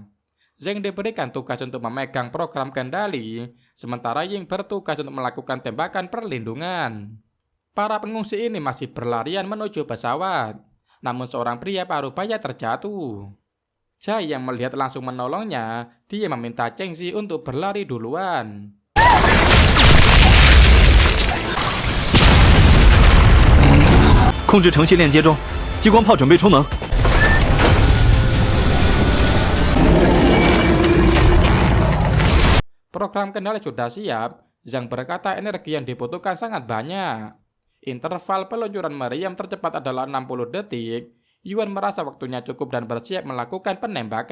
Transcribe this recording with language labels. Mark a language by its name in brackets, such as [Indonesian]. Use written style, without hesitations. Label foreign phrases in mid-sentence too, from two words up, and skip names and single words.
[Indonesian] Zheng diberikan tugas untuk memegang program kendali, sementara Ying bertugas untuk melakukan tembakan perlindungan. Para pengungsi ini masih berlarian menuju pesawat, namun seorang pria parubaya terjatuh. Jai yang melihat langsung menolongnya, dia meminta Cheng Zi untuk berlari duluan. [Chinese] 控制程序链接中，激光炮准备充能。 [Indonesian] Program kendali sudah siap. Zhang berkata energi yang dibutuhkan sangat banyak. Interval peluncuran meriam tercepat adalah 60 detik. Yuan merasa waktunya cukup dan bersiap melakukan penembakan.